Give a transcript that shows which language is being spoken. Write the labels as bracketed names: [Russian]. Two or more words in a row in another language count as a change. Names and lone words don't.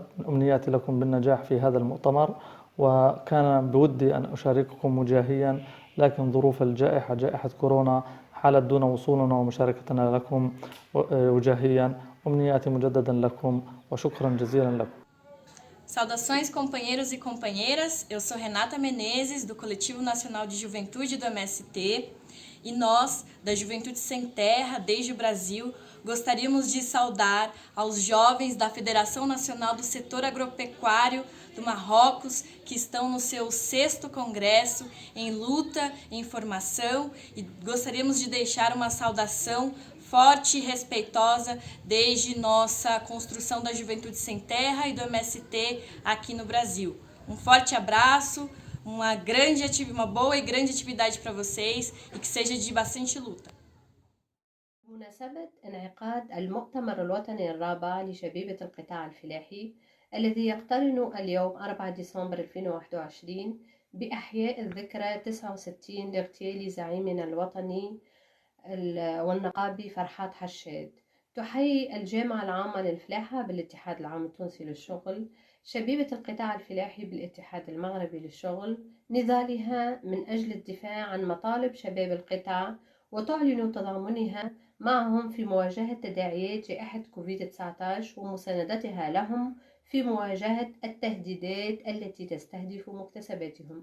[Arabic] أمنياتي لكم بالنجاح في هذا المؤتمر، وكان بودي أن أشارككم وجاهيا، لكن ظروف الجائحة جائحة كورونا حالت دون وصولنا ومشاركتنا لكم وجاهيا. أمنياتي مجددا لكم وشكرا جزيلا لكم. [Portuguese] Saudações, companheiros e companheiras. Eu sou Renata Menezes, do Coletivo Nacional de Juventude do MST, e nós, da Juventude Sem Terra, desde o Brasil, gostaríamos de saudar aos jovens da Federação Nacional do Setor Agropecuário do Marrocos, que estão no seu 6º Congresso, em luta, em formação, e gostaríamos de deixar uma saudação forte e respeitosa desde nossa construção da Juventude Sem Terra e do MST aqui no Brasil. Um forte abraço, uma boa e grande atividade para vocês e que seja de bastante luta. [Arabic] بمناسبة انعقاد المؤتمر الوطني الرابع لشبيبة القطاع الفلاحي الذي يقترن اليوم 4 ديسمبر 2021 بإحياء الذكرى 69 لاغتيال زعيمنا الوطني والنقابي فرحات حشاد، تحيي الجامعة العامة للفلاحة بالاتحاد العام التونسي للشغل شبيبة القطاع الفلاحي بالاتحاد المغربي للشغل نضالها من أجل الدفاع عن مطالب شباب القطاع، وتعلن تضامنها معهم في مواجهة تداعيات جائحة كوفيد-19 ومساندتها لهم في مواجهة التهديدات التي تستهدف مكتسباتهم.